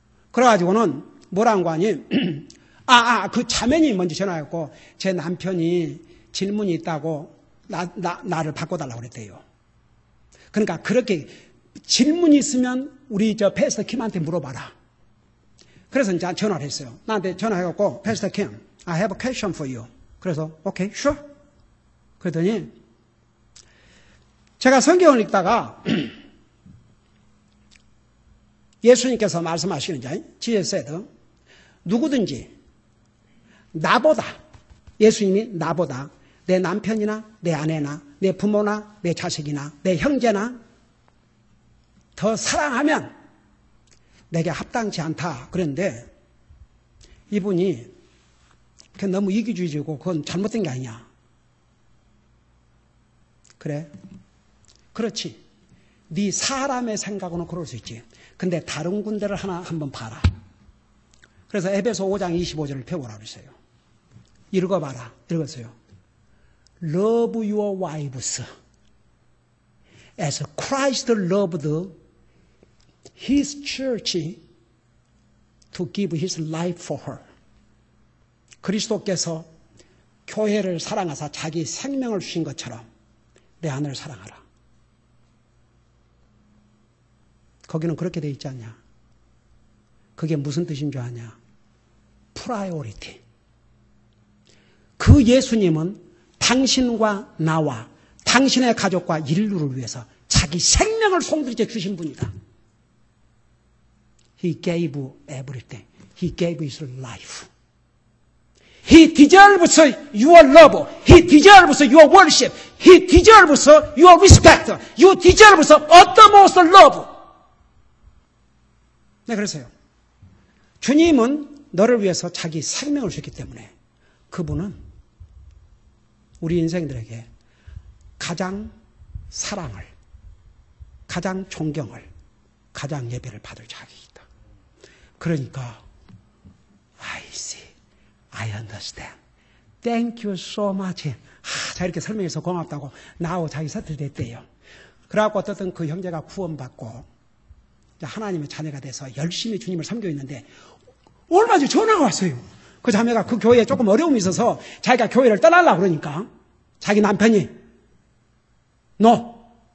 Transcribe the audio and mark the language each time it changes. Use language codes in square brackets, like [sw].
[ko] 그래가지고는 뭐라는 거 아니? 그 자매님 먼저 전화했고, 제 남편이 질문이 있다고 나를 바꿔달라고 그랬대요. 그러니까 그렇게 질문이 있으면 우리 패스터 킴한테 물어봐라. 그래서 이제 전화를 했어요. 나한테 전화해갖고, 패스터 킴, [en] I have a question for you. [ko] 그래서, [en] okay, sure. [ko] 그랬더니, 제가 성경을 읽다가, 예수님께서 말씀하시는지, [en] Jesus said, [ko] 누구든지, 나보다, 예수님이 나보다, 내 남편이나 내 아내나 내 부모나 내 자식이나 내 형제나 더 사랑하면 내게 합당치 않다 그랬는데 이분이 너무 이기주의적이고 그건 잘못된 게 아니냐. 그래? 그렇지. 네 사람의 생각으로는 그럴 수 있지. 근데 다른 군데를 한번 봐라. 그래서 에베소 5장 25절을 펴보라 그랬어요. 읽어봐라. 읽었어요. [en] love your wives as Christ loved his church to give his life for her. [ko] 그리스도께서 교회를 사랑하사 자기 생명을 주신 것처럼 내 아내를 사랑하라. 거기는 그렇게 돼 있지 않냐? 그게 무슨 뜻인 줄 아냐? 프라이오리티. 그 예수님은 당신과 나와 당신의 가족과 인류를 위해서 자기 생명을 송두리째 주신 분이다. [en] He gave everything. He gave his life. He deserves your love. He deserves your worship. He deserves your respect. You deserve utmost love. [ko] 네, 그래서요. 주님은 너를 위해서 자기 생명을 주셨기 때문에 그분은 우리 인생들에게 가장 사랑을, 가장 존경을, 가장 예배를 받을 자격이 있다. 그러니까 [en] I see, I understand. Thank you so much. [ko] 자 이렇게 설명해서 고맙다고 나하고 자기 세트됐대요. 그래갖고 어떻든 그 형제가 구원받고 하나님의 자녀가 돼서 열심히 주님을 섬기고 있는데 얼마 전에 전화가 왔어요. 그 자매가 그 교회에 조금 어려움이 있어서 자기가 교회를 떠나려고 그러니까 자기 남편이 No.